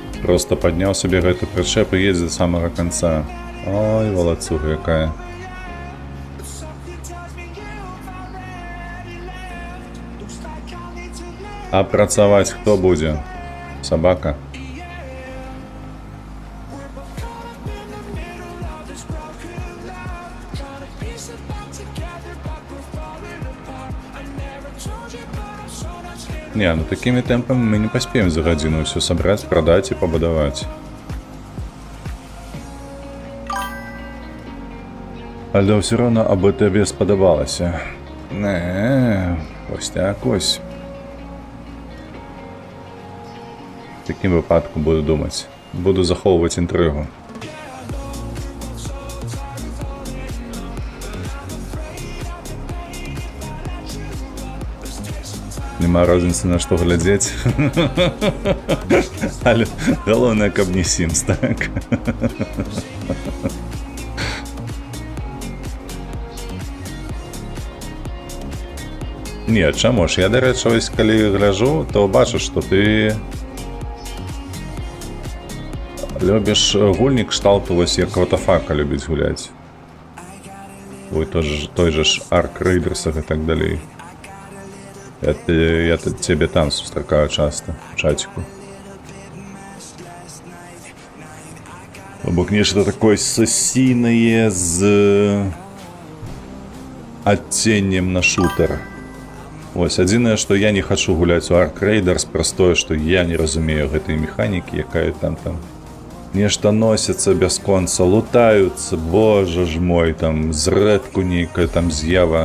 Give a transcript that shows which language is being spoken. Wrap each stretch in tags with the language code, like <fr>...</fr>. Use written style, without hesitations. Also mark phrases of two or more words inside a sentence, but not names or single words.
<be>Просто падняў сабе гэты прычэп і едзе да самага канца. Ой, валацуга якая. А працаваць хто будзе? Сабака.</be> <ru>Не, ну такими темпами мы не поспеем за гадзіну все собрать, продать и побудовать.</ru> <uk>Але все равно аби тебе сподобалося. Не, ось так ось. В таким випадку буду думати. Буду заховувати інтригу.</uk> <be>Нема розницы на што глядзець. Але галоўнае, каб не Sims, так? Не, чаму ж? Я, дарэчы, ось калі гляжу, то бачу, што ты любіш гульні кшталту, вось як Ватафака любіць гуляць. Ой, той же ж Ark Raiders і так далей. Я тебе там сустракаю часто, в чатику. Або нечто такое сосиное з адценнем на шутер. Вось, адзінае, што я не хачу гуляць у Ark Raiders, простое, што я не разумею гэтай механікі, якая там нешта носіцца бясконца, лутаюцца, боже ж мой, там зрэдку нейкая там з'ява.</be>